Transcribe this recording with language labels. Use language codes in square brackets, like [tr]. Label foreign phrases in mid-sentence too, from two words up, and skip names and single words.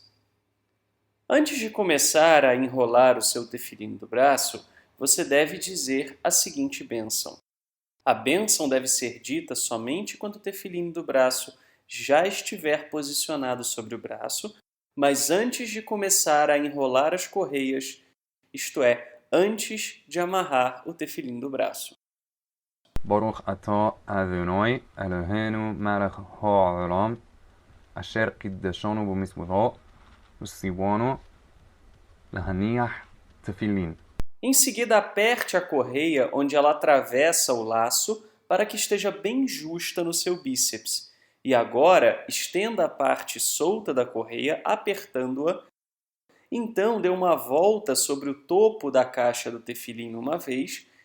[pt] Antes de começar a enrolar o seu tefilim do braço, você deve dizer a seguinte bênção. A bênção deve ser dita somente quando o tefilim do braço já estiver posicionado sobre o braço, mas antes de começar a enrolar as correias, isto é, antes de amarrar o tefilim do braço. [he] ברוך אתה אדוני אלוהינו מלך העולם אשר קידשנו במצוותו וציוונו להניח תפילין. [pt] Em seguida, aperte a correia onde ela atravessa o laço para que esteja bem justa no seu bíceps. E agora, estenda a parte solta da correia, apertando-a. Então, dê uma volta sobre o topo da caixa do tefilim uma vez.